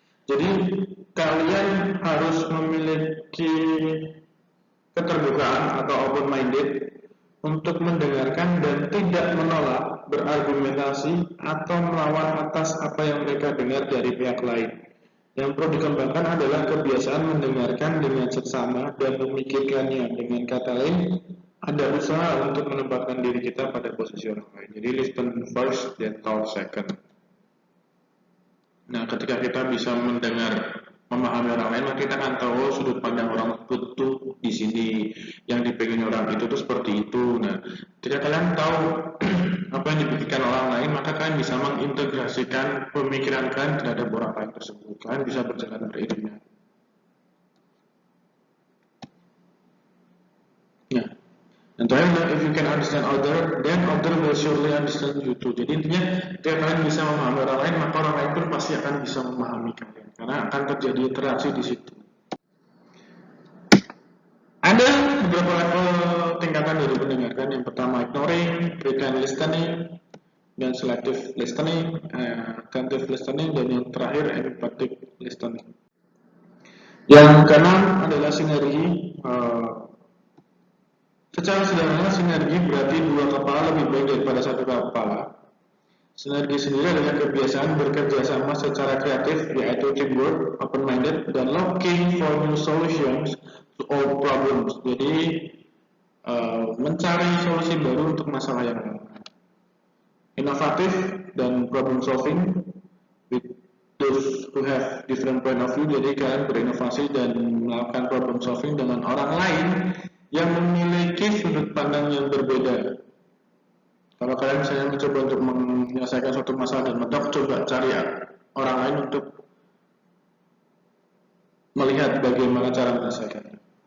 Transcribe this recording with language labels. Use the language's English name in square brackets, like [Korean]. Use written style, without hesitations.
[Indonesian] Jadi kalian harus memiliki keterbukaan atau open-minded untuk mendengarkan dan tidak menolak, berargumentasi, atau melawan atas apa yang mereka dengar dari pihak lain. Yang perlu dikembangkan adalah kebiasaan mendengarkan dengan seksama dan memikirkannya. Dengan kata lain, ada usaha untuk menempatkan diri kita pada posisi orang lain. Jadi [English] listen first, then talk second. [Indonesian] Nah, ketika kita bisa mendengar, memahami orang lain, maka kita akan tahu sudut pandang orang itu di sini, yang dipingin orang itu tuh seperti itu. Nah, ketika kalian tahu apa yang dipikirkan orang lain, maka kalian bisa mengintegrasikan pemikiran kalian terhadap orang lain tersebut. Kalian bisa berjalan beriringan. Nah, dan terakhir, [English] if you can understand other, then other will surely understand you too. [Indonesian] Jadi intinya, ketika kalian bisa memahami orang lain, maka orang lain pun pasti akan bisa memahami kalian, karena akan terjadi interaksi di situ. Ada beberapa level tingkatan dari mendengarkan. Yang pertama ignoring, pretend listening, dan selective listening, attentive listening, dan yang terakhir empathic listening. Yang keenam adalah sinergi. Secara sederhana, sinergi berarti dua kepala lebih baik daripada satu kepala. Sinergi sendiri adalah kebiasaan bekerja sama secara kreatif, yaitu teamwork, open-minded, dan [English] looking for new solutions to all problems. [Indonesian] Jadi, mencari solusi baru untuk masalah yang ada. Inovatif dan [English] problem solving, with those who have different point of view. [Indonesian] Jadi kalian berinovasi dan melakukan problem solving dengan orang lain yang memiliki sudut pandang yang berbeda. Kalau kalian misalnya mencoba untuk menyelesaikan suatu masalah dan mentok, coba cari orang lain untuk melihat bagaimana cara menyelesaikannya.